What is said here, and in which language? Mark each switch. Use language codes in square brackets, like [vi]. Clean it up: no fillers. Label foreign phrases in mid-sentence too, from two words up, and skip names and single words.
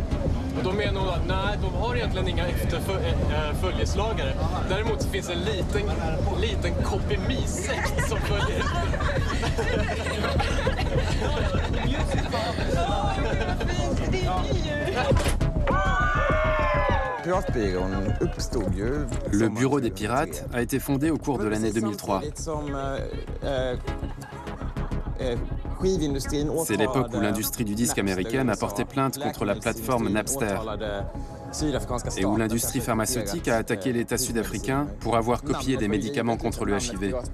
[sv] Och då menar hon att nej, de har egentligen inga följeslagare. Däremot så finns en liten kopimisekt som följer. Det är [fr] Le bureau des pirates a été fondé au cours de l'année 2003. C'est l'époque où l'industrie du disque américaine a porté plainte contre la plateforme Napster et où l'industrie pharmaceutique a attaqué l'État sud-africain pour avoir copié des médicaments contre le HIV.